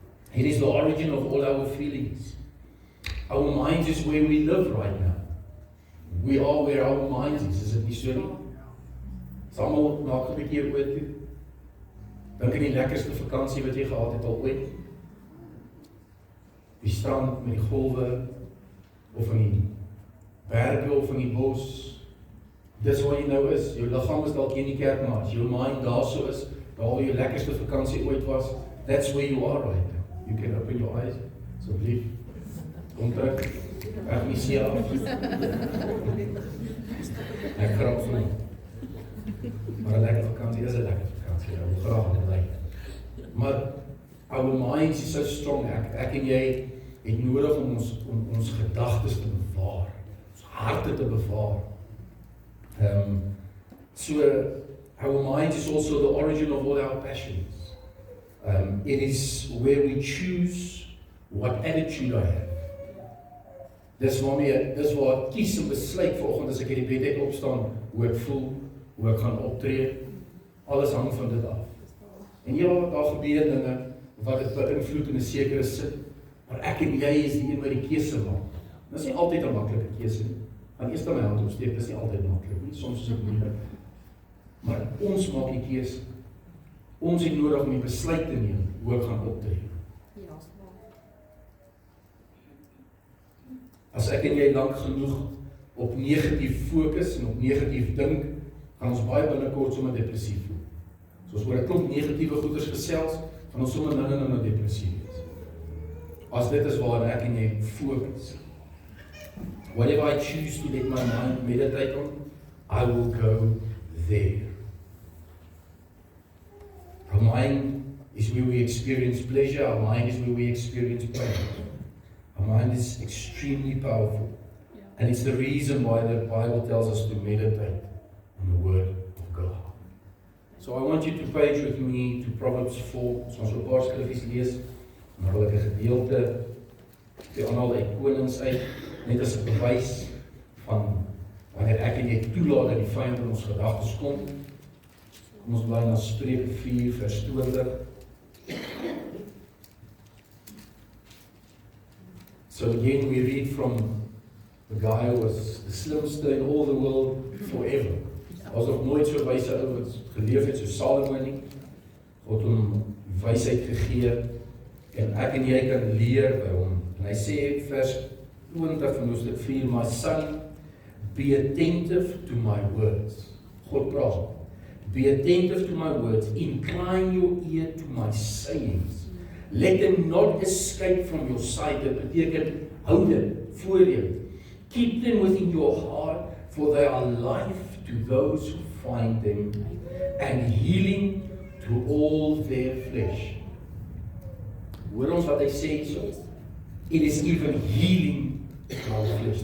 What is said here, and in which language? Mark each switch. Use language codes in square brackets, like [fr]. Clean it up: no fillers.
[en] It is the origin of all our feelings. Our mind is where we live right now. We are where our mind is [af] dit nie so nie? Samal maak 'n bietjie oor toe. Dink aan die lekkerste vakansie wat jy gehad het al ooit. Die strand met die golwe, of in die berge of in die bos. Dis waar jy nou is. Jou liggaam is dalk hier in die kerk, maar as jou mind daar so is, daar waar jou lekkerste vakansie ooit was, [en] that's where you are right now. [af] You can open your eyes, asseblief. Kom terug. Ek nie sien af. Ek grap vir my. Maar 'n lekker vakansie is 'n lekker vakansie. Hoe graag dit lyk. [en] Maar our minds is so strong. [af] Ek en jy het nodig om ons gedagtes te bewaar. Ons harte te bewaar. [en] So our mind is also the origin of all our passions. It is where we choose what attitude I have. [af] Dis waar ek kies en besluit vanoggend as ek in die bed uit opstaan, hoe ek voel, hoe ek gaan optree. Alles hang van dit af. En ja, daar gebeur dinge wat dit beïnvloed in 'n sekere sin, maar ek en jy is die een wat die keuse maak. Dis nie altyd 'n maklike keuse nie. Want eers my hand opsteek, dis nie altyd maklik nie. Soms is dit moeilik. Maar ons maak die keuse. Ons het nodig om die besluit te neem hoe ek gaan optree. Ja, As ek en jy lank genoeg op negatief fokus en op negatief dink, gaan ons baie binnekort sommer depressief voel. So as oor 'n klomp negatiewe goeders gesels, gaan ons sommer nou depressief wees. As dit is waar ek en jy fokus. [en] Whatever I choose to let my mind meditate on, I will go there. Our mind is where we experience pleasure, our mind is where we experience pain. Our mind is extremely powerful. Yeah. And it's the reason why the Bible tells us to meditate on the Word of God. So I want you to page with me to Proverbs 4. [af] So ons 'n paar skriffies lees, en dan wil ek 'n gedeelte die aanhaal uit Konings uit, net as 'n bewys van wanneer ek en jy toelaat dat die vyand in ons gedagtes kom. Kom ons bly na Spreuke 4 vers 20. [en] So again we read from the guy who was the slimste in all the world forever. [af] As nog nooit so wyse ou wat geleef het so Salomo nie. God hom wysheid gegee en ek en jy kan leer by hom. En hy sê vers 20 van Hoofstuk 4, [en] my son, be attentive to my words. [af] God praat. [en] Be attentive to my words, incline your ear to my sayings. Let them not escape from your sight. [af] Dit beteken, hou dit voor jou. [en] Keep them within your heart, for they are life to those who find them, and healing to all their flesh. [af] Hoor ons wat hy sê so? [en] It is even healing to our flesh.